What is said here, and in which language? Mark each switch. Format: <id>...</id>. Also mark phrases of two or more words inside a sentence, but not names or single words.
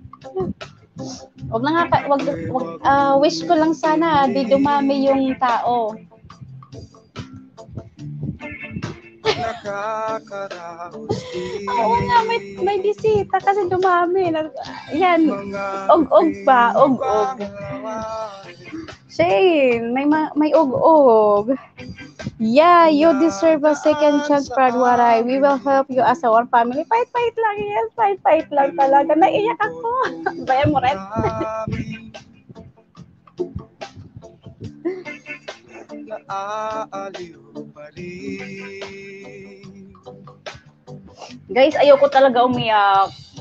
<tl>Wish ko lang sana di dumami yung tao. Oo nga, may bisita kasi dumami. Yan, og-og pa, og-og. Shane, may og-og.</tl> <en>Yeah, you deserve a second chance, Brad Waray. We will help you as our family.</en> <tl>Fight lang yan. Fight lang talaga. Naiiyak ako. Bayan mo rin. Guys, ayoko talaga umiyak.</tl>